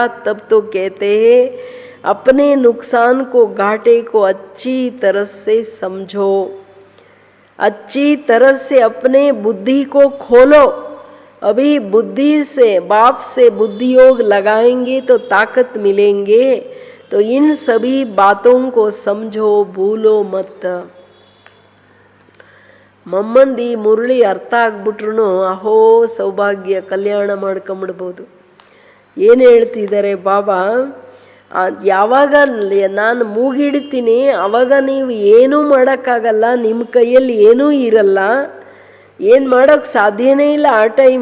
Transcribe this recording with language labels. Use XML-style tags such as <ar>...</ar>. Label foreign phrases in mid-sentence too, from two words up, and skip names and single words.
<hi>तब तो कहते हैं अपने नुकसान को, घाटे को अच्छी तरह से समझो, अच्छी तरह से अपने बुद्धि को खोलो. अभी बुद्धि से, बाप से बुद्धि योग लगाएंगे तो ताकत मिलेंगे. तो इन सभी बातों को समझो, भूलो मत.</hi> <kn>ಮಮ್ಮಂದಿ ಮುರುಳಿ ಅರ್ಥ ಆಗ್ಬಿಟ್ರು ಅಹೋ ಸೌಭಾಗ್ಯ, ಕಲ್ಯಾಣ ಮಾಡ್ಕೊಂಬಿಡ್ಬೋದು. ಏನು ಹೇಳ್ತಿದ್ದಾರೆ ಬಾಬಾ, ಯಾವಾಗ ನಾನು ಮೂಗಿಡ್ತೀನಿ ಆವಾಗ ನೀವು ಏನೂ ಮಾಡೋಕ್ಕಾಗಲ್ಲ, ನಿಮ್ಮ ಕೈಯಲ್ಲಿ ಏನೂ ಇರಲ್ಲ, ಏನು ಮಾಡೋಕ್ಕೆ ಸಾಧ್ಯನೇ ಇಲ್ಲ ಆ ಟೈಮ್.</kn>